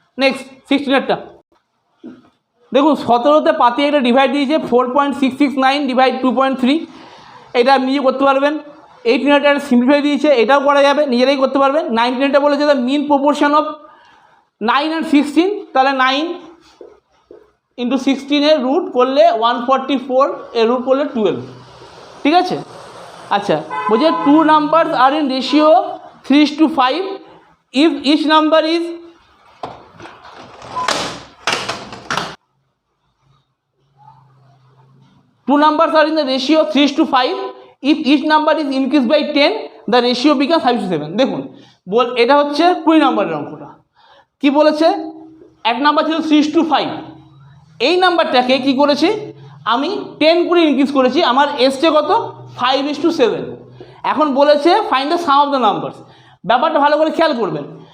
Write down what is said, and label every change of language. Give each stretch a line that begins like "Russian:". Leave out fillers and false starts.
Bangla: Next 16টা দেখুন, 17তে পাতি একটা ডিভাইড দিয়েছে 4.669 ডিভাইড 2.3, এটা আপনি নিজে করতে পারবেন। 18টা সিম্পলিফাই দিয়েছে, এটাও করা যাবে, নিজেরাই করতে পারবেন। 19টা বলেছে
English: the mean proportion of 9 and 16,
Bangla: তাহলে 9 ইন্টু 16 এর রুট করলে 144, এর রুট করলে 12, ঠিক আছে। আচ্ছা বলছে
English: 2 numbers are in ratio 3:5 if each number is two numbers are in the ratio 3:5 if each number is increased by 10 the ratio becomes 5:7।
Bangla: দেখুন এটা হচ্ছে 20 নম্বরের অঙ্কটা, কি বলেছে, এক নাম্বার ছিল 3:5, এই নাম্বারটাকে কি করেছি আমি 10 করে ইনক্রিজ করেছি, আমার এসছে কত 5:7। এখন বলেছে
English: find the sum of the numbers,
Bangla: ব্যাপারটা ভালো করে খেয়াল করবেন।